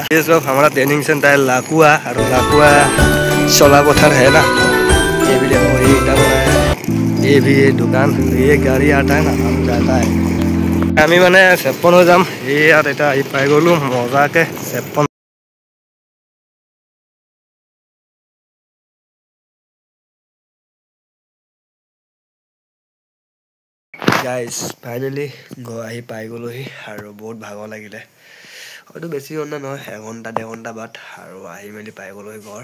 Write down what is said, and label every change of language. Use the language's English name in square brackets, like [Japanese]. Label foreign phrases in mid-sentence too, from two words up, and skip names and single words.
[Hindi] ये सब हमारा [English] training center [Hindi] है लाकुआ, और लाकुआ सोला पत्थर है ना, ये भी देखो ये ईटा बना है, ये भी ये दुकान, ये गाड़ी आता है ना, हम जाता है। [Assamese] আমি মানে 56 হৈ যাম ইয়াত এটা আহি পাই গ'লো মজাকে 56। [English] guys finally [Assamese] ঘৰ আহি পাই গ'লোহি আৰু বহুত ভাগৰ লাগিলে, হয়তো বেছি ঘণ্টা নহয়, 1 ঘণ্টা 1.5 ঘণ্টা বাট আৰু আহি মেলি পাই গ'লোহি ঘৰ।